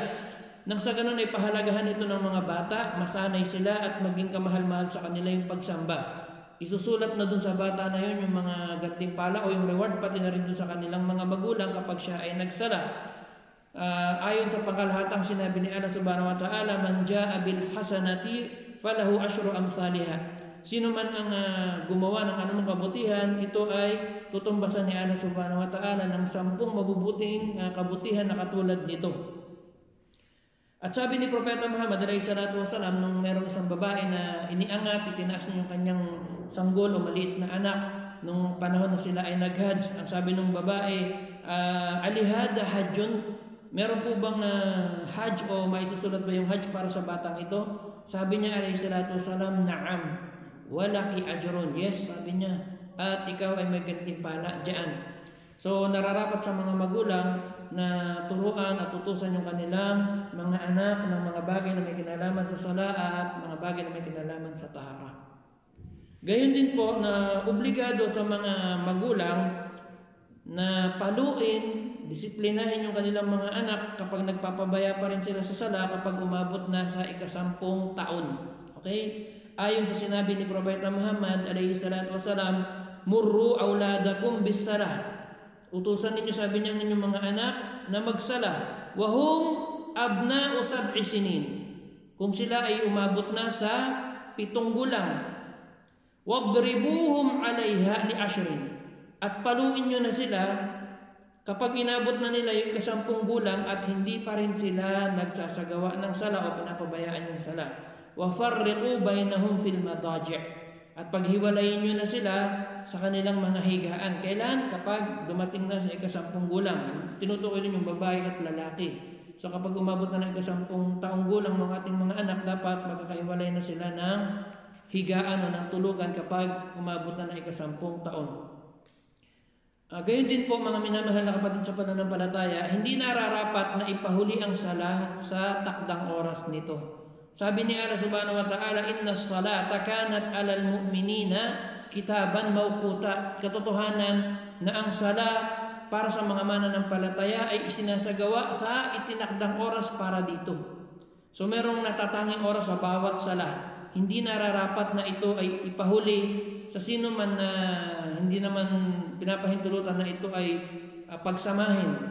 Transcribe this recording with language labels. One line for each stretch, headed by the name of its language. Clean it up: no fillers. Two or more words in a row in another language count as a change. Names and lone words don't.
Filipino: Nang sa ganun ay pahalagahan ito ng mga bata, masanay sila at maging kamahal-mahal sa kanila yung pagsamba. Isusulat na dun sa bata na yun yung mga gantimpala o yung reward pati na rin dun sa kanilang mga magulang kapag siya ay nagsala. Ayon sa pangkalahatang sinabi ni Allah
Arabic: سبحانه وتعالى, من جاء بالحسنة فله عشر أمثالها.
Filipino: Sino man ang gumawa ng anumang kabutihan, ito ay tutumbasan ni Allah
Arabic: سبحانه وتعالى
Filipino: ng 10 mabubuting kabutihan na katulad nito. At sabi ni Propeta Muhammad
Arabic: عليه الصلاة والسلام,
Filipino: nung merong isang babae na iniangat, itinaas niya yung kanyang sanggol o maliit na anak nung panahon na sila ay nag-hajj. Ang sabi ng babae,
Arabic: ألهذا حج,
Filipino: meron po bang hajj o may susulat ba yung hajj para sa batang ito? Sabi niya
Arabic: عليه الصلاة والسلام، نعم، ولك أجر.
Filipino: Yes, sabi niya, at ikaw ay may gantimpala diyan. So nararapat sa mga magulang na turuan at utusan yung kanilang mga anak ng mga bagay na may kinalaman sa sala at mga bagay na may kinalaman sa tahara. Gayon din po na obligado sa mga magulang na paluin, disiplinahin yung kanilang mga anak kapag nagpapabaya pa rin sila sa sala kapag umabot na sa 10 taon. Okay? Ayon sa sinabi ni Propeta Muhammad
Arabic: عليه الصلاة والسلام, مروا أولادكم بالصلاة.
Filipino: Utusan ninyo, sabi niya, ninyong mga anak na magsala.
Arabic: وهم أبناء 7 سنين.
Filipino: Kung sila ay umabot na sa 7 gulang.
Arabic: واضربوهم عليها ل 10.
Filipino: At paluin nyo na sila kapag inabot na nila yung 10 gulang at hindi pa rin sila nagsasagawa ng sala o pinapabayaan yung sala.
Arabic: وفرقوا بينهم في المضاجع'.
Filipino: At paghiwalayin nyo na sila sa kanilang mga higaan. Kailan? Kapag dumating na sa 10 gulang. Tinutukoy rin yung babae at lalaki. So kapag umabot na ng 10 taong gulang ng ating mga anak, dapat magkakahiwalay na sila ng higaan o ng tulugan kapag umabot na ng 10 taon. Gayon din po mga minamahal na kapatid sa pananampalataya, hindi nararapat na ipahuli ang sala sa takdang oras nito. Sabi ni Allah
Arabic: سبحانه وتعالى, إن الصلاة كانت على المؤمنين كتابا موقوتا.
Filipino: Katotohanan na ang sala para sa mga mananampalataya ay isinasagawa sa itinakdang oras para dito. So merong natatanging oras sa bawat sala. Hindi nararapat na ito ay ipahuli sa sino man na hindi naman pinapahintulutan na ito ay pagsamahin.